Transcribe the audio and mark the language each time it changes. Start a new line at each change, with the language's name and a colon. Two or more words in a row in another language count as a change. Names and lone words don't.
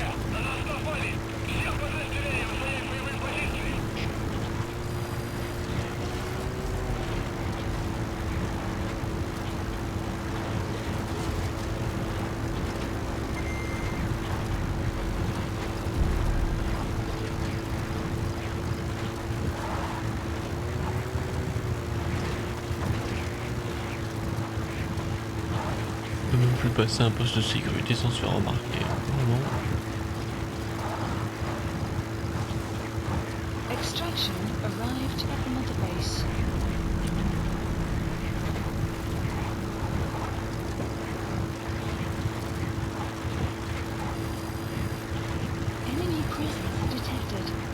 Russian: На нас напали. Всех подразделениям занять боевые позиции.
French: On peut même plus passer un poste de sécurité sans se faire remarquer. Vraiment.
English: Extraction arrived at Mother Base. Enemy presence detected.